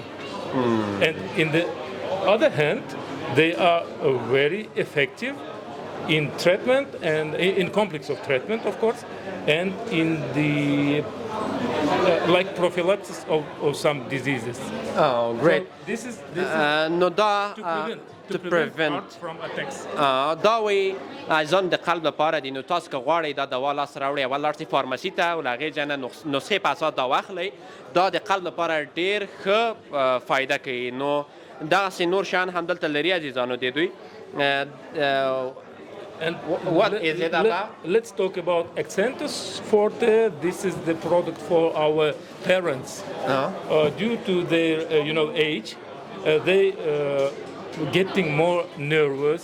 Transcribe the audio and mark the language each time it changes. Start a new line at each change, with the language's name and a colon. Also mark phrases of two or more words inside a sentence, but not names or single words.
English: And in the other hand, they are very effective in treatment and in complex of treatment, of course, and in the like prophylaxis of some diseases. Oh, great. So this is
Pashto: نو دا
English: to prevent heart from attacks.
Pashto: دا وایي ځان د قلب لپاره دي نو تاسو که غواړئ دا دوا لاس راوړئ اول لاړ شئ فارمسي ته او له هغې ځای نه نسخې په اساس دا واخلئ. دا د قلب لپاره ډېر ښه فایده کوي. نو دغسې نور شیان هم دلته لري عزیزانو د دوی.
English: And what is it about? Let's talk about Accentus Forte. This is the product for our parents. Due to their age, they getting more nervous.